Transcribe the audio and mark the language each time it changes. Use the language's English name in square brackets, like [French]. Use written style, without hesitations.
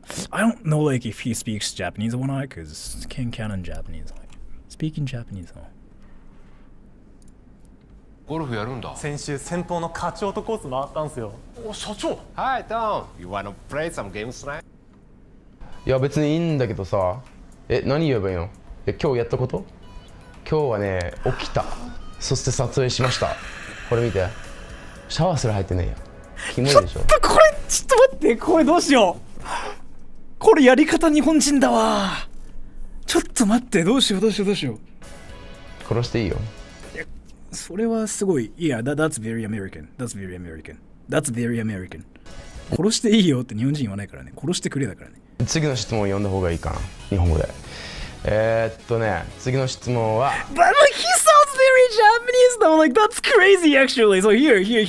[English] I don't know like if he speaks Japanese or not, because Ken Cannon Japanese. Like, speaking Japanese, huh? [Japanese] ゴルフやるんだ。先週先方の課長とコース回ったんすよ。お、社長。 [English] Hi Tom, you wanna play some games tonight? [Japanese] いや別にいいんだけどさ。何言えばいいの？今日やったこと？今日はね、起きた。そして撮影しました。これ見て。シャワーすら入ってねえよ。キモいでしょ。ちょっと待って、これどうしよう。これやり方日本人だわ。ちょっと待って、どうしよう。殺していいよ。それはすごい。 [English] Yeah, that's very American. That's very American. That's very American. [Japanese] 殺していいよって日本人言わないからね。殺してくれだからね。次の質問を読んだ方がいいかな。日本語で。次の質問は。 [English] But like he sounds very Japanese though. Like that's crazy actually. So here.